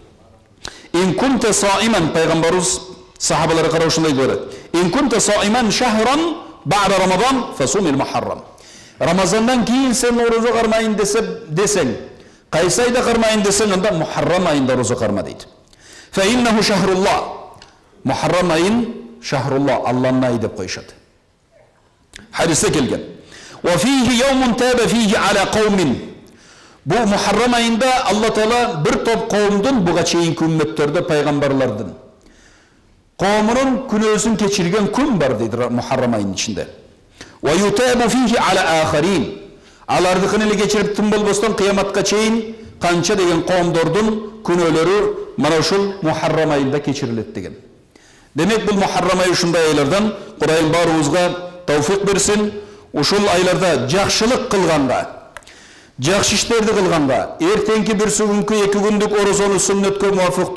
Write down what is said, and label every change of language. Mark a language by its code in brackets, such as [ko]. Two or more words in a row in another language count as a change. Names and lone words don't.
[ar] إن كنت صائما, [ky] пайгамбарыбыз сахабаларга карап ушундай дейт: [ar] "إن كنت صائما شهرا بعد رمضان فصم المحرم." [ky] Рамазандан кийин сен орозо кармайын десең, кайсы айда кармайын десең, анда Мухаррам айында орозо карма дейт. [ar] فإنه شهر الله. [ky] Мухаррам айын шахруллах, Алланын айы деп коюшат. Хадисте келген. [ar] وفيه يوم تاب فيه على قوم. [ky] Бу Мухаррам айында Алла Таала бир топ коомдун, буга чейинки үммөттөрдө пайгамбарлардын коомунун күнөөсүн кечирген күн бар дейт Мухаррам айынын ичинде. [ar] ويتاب فيه على آخرين. [ky] Алардыкын эле кечирип тым болбостон кыяматка чейин канча деген коомдордун күнөөлөрү мана ушул Мухаррам айында кечирилет деген. Демек бул Мухаррам айы ушундай айлардан, Кудайым баарыбызга тауфик берсин. Ушул айларда жакшылык кылганга, жакшы иштерди кылганга, эртеңки бир күнгү 2 күндүк орозону сүннөткө муафык